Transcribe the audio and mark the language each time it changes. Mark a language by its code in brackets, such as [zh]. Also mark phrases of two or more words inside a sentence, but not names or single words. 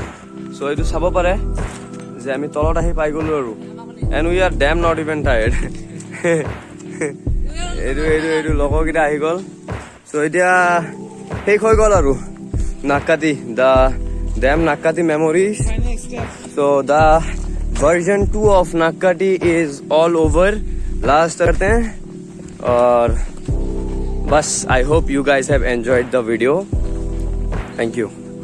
[as] চ' এইটো চাব পাৰে যে আমি তলত আহি পাই গ'লো আৰু, [en] and we are damn not even tired. [as] এইটো লগৰকেইটা আহি গ'ল। চ' এতিয়া শেষ হৈ গ'ল আৰু নাক্কাটি, [en] the damn Nakkati memories. so the version 2 of Nakkati is all over, [hi] लास्ट करते हैं। और बस [en] I hope you guys have enjoyed the video. thank you.